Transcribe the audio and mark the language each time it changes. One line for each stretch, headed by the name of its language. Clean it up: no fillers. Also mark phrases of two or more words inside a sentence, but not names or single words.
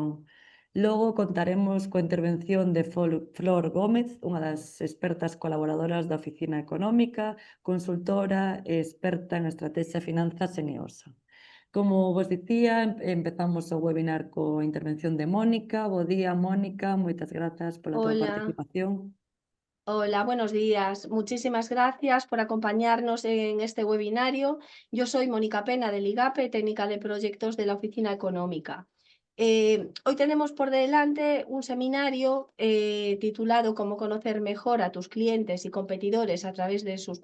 Galician: Logo contaremos coa intervención de Flor Gómez, unha das expertas colaboradoras da Oficina Económica, consultora e experta en estrategia e finanzas en EOSA. Como vos dicía, empezamos o webinar coa intervención de Mónica. Bo día, Mónica, moitas grazas pola túa
Spanish: Hola,
Galician: participación.
Spanish: hola, buenos días. Muchísimas gracias por acompañarnos en este webinario. Yo soy Mónica Pena del IGAPE, técnica de proyectos de la Oficina Económica. Hoy tenemos por delante un seminario titulado Cómo conocer mejor a tus clientes y competidores a través de sus